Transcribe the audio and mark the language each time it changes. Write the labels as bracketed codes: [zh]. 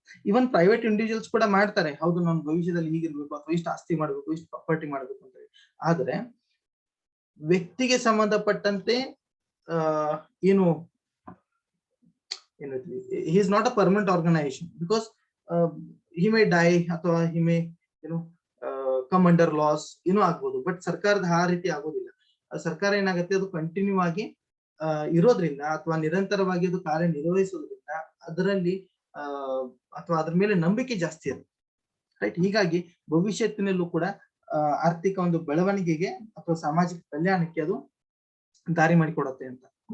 [kn] ಇವನ್ private individuals ಕೂಡ ಮಾಡ್ತಾರೆ. ಹೌದು, ನಾನು ಭವಿಷ್ಯದಲ್ಲಿ ಹೀಗಿರ್ಬೇಕು ಅಥವಾ ಇಷ್ಟು ಆಸ್ತಿ ಮಾಡ್ಬೇಕು, ಇಷ್ಟು ಪ್ರಾಪರ್ಟಿ ಮಾಡ್ಬೇಕು ಅಂತ ಹೇಳಿ. ಆದ್ರೆ ವ್ಯಕ್ತಿಗೆ ಸಂಬಂಧಪಟ್ಟಂತೆ ಏನು [en] he is not a permanent organization because he may die ಅಥವಾ he may come under loss [kn] ಆಗ್ಬೋದು. ಬಟ್ ಸರ್ಕಾರದ ಆ ರೀತಿ ಆಗೋದಿಲ್ಲ. ಸರ್ಕಾರ ಏನಾಗುತ್ತೆ, ಅದು ಕಂಟಿನ್ಯೂ ಆಗಿ ಇರೋದ್ರಿಂದ ಅಥವಾ ನಿರಂತರವಾಗಿ ಅದು ಕಾರ್ಯನಿರ್ವಹಿಸೋದ್ರಿಂದ ಅದರಲ್ಲಿ ಅಥವಾ ಅದ್ರ ಮೇಲೆ ನಂಬಿಕೆ ಜಾಸ್ತಿ ಇರುತ್ತೆ. ರೈಟ್? ಹೀಗಾಗಿ ಭವಿಷ್ಯತ್ತಿನಲ್ಲೂ ಕೂಡ ಆರ್ಥಿಕ ಒಂದು ಬೆಳವಣಿಗೆಗೆ ಅಥವಾ ಸಾಮಾಜಿಕ ಕಲ್ಯಾಣಕ್ಕೆ ಅದು ದಾರಿ ಮಾಡಿಕೊಡುತ್ತೆ ಅಂತ.